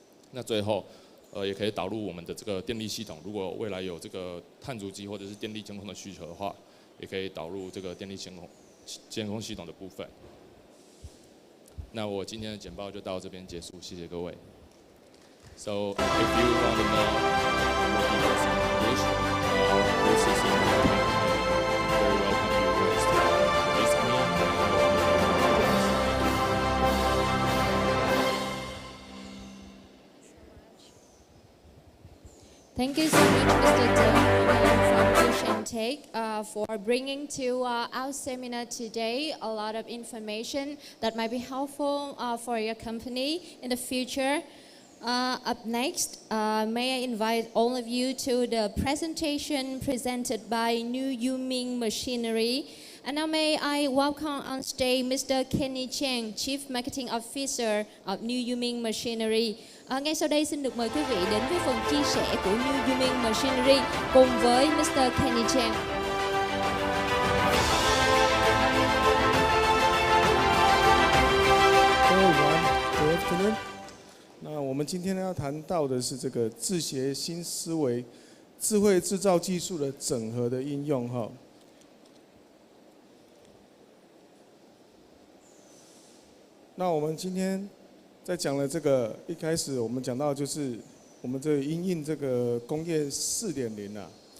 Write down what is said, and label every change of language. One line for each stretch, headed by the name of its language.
Chinese: 那最后，也可以导入我们的这个电力系统，如果未来有这个碳足迹或者是电力监控的需求的话，也可以导入这个电力监控系统的部分。那我今天的简报就到这边结束，谢谢各位。
English: So if you want to know more details in English, our course is in Veitnam. Very welcome you guys to visit me. Thank you so much, Mr. Deng from Sheng Tech for bringing to our seminar today a lot of information that might be helpful for your company in the future. Up next, may I invite all of you to the presentation presented by Yu Ming Machinery. And now may I welcome on stage Mr. Kenny Cheng, Chief Marketing Officer of Yu Ming Machinery.
Vietnamese: Ngay sau đây xin được mời quý vị đến với phần chia sẻ của Yu Ming Machinery cùng với Mr. Kenny Chang.
Chinese: 各位午安 ，
English: Good afternoon。
Chinese: 那我们今天要谈到的是这个制鞋新思维、智慧制造技术的整合的应用哈。那我们今天在讲了这个，一开始我们讲到就是我们这个因应这个工业4.0啊。